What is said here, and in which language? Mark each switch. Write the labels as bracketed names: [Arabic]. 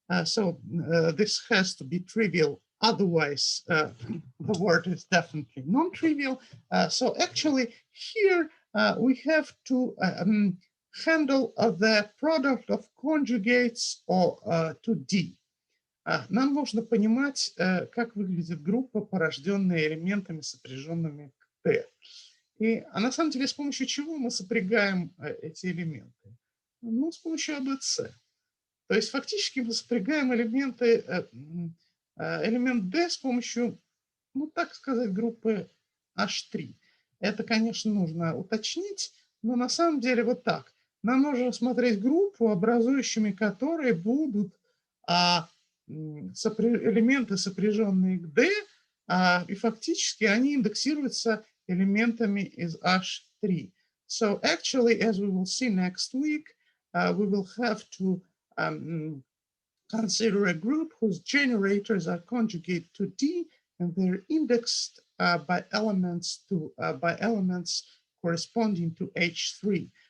[English] So this has to be trivial. Otherwise, the word is definitely non-trivial. So actually here, we have to handle the product of conjugates to D. [Russian] Нам нужно понимать, как выглядит группа, порожденная элементами, сопряженными к Т. На самом деле, с помощью чего мы сопрягаем эти элементы? Ну, с помощью ABC. То есть фактически мы сопрягаем элемент D с помощью, ну, так сказать, группы H3. Это, конечно, нужно уточнить, но на самом деле вот так. Нам нужно рассмотреть группу, образующими которые будут элементы, сопряженные к D, и фактически они индексируются элементами из H3. [English] So actually, as we will see next week, we will have to consider a group whose generators are conjugate to D and they're indexed by elements corresponding to H3.